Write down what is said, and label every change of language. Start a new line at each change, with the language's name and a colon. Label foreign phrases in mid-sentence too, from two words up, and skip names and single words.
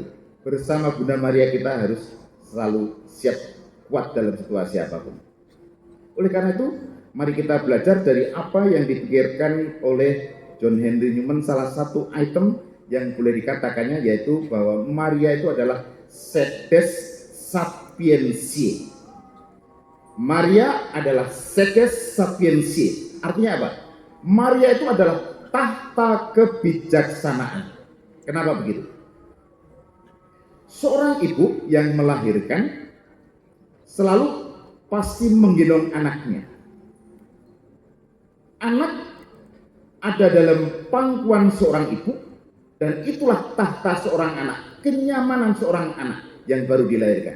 Indonesian: Bersama Bunda Maria kita harus selalu siap kuat dalam situasi apapun. Oleh karena itu, mari kita belajar dari apa yang dipikirkan oleh John Henry Newman. Salah satu item yang boleh dikatakannya yaitu bahwa Maria itu adalah
Latin: sedes sapientiae.
Indonesian: Maria adalah
Latin: sedes sapientiae.
Indonesian: Artinya apa? Maria itu adalah tahta kebijaksanaan. Kenapa begitu? Seorang ibu yang melahirkan selalu pasti menggendong anaknya. Anak ada dalam pangkuan seorang ibu, dan itulah tahta seorang anak, kenyamanan seorang anak yang baru dilahirkan.